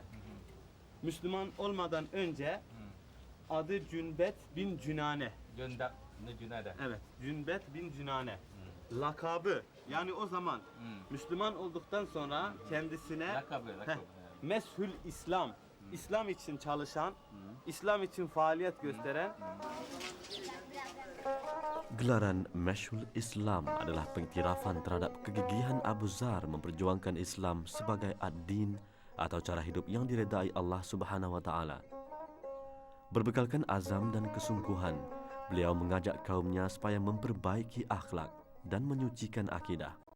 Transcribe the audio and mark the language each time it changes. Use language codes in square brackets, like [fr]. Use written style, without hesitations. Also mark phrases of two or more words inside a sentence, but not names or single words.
[tr] Müslüman olmadan önce adı Cünbet bin Cünane. Cünade. Evet, Cünbet bin Cünane. Lakabı, yani o zaman Müslüman olduktan sonra kendisine Lakabı. Meshül İslam, İslam için çalışan, İslam için faaliyet gösteren. [ms] Gelaran Meshul Islam adalah pengiktirafan terhadap kegigihan Abu Zar memperjuangkan Islam sebagai ad-din atau cara hidup yang diredai [ar] الله سبحانه وتعالى. [ms] Berbekalkan azam dan kesungguhan, beliau mengajak kaumnya supaya memperbaiki akhlak dan menyucikan akidah.